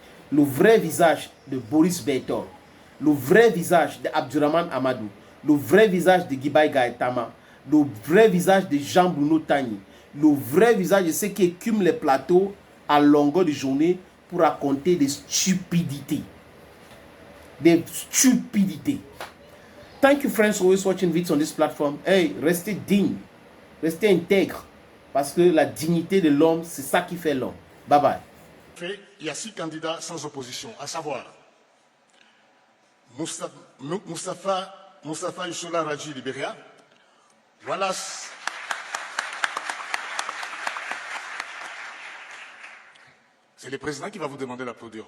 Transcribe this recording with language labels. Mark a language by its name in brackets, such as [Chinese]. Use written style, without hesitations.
[French] Le vrai visage de Boris Bertol. Le vrai visage d'Abdurrahman Amadou. Le vrai visage de Gibai Gaëtama. Le vrai visage de Jean-Bruno Tagny. Le vrai visage de ceux qui écument les plateaux à longueur de journée pour raconter des stupidités. Des stupidités. [English] Thank you friends for always watching videos on this platform. [French] Hey, restez digne. Restez intègre. Parce que la dignité de l'homme, c'est ça qui fait l'homme. Bye bye. Il y a 6 candidats sans opposition, à savoir Moustapha Issola Raji Libéria, Wallace c'est le président qui va vous demander d'applaudir.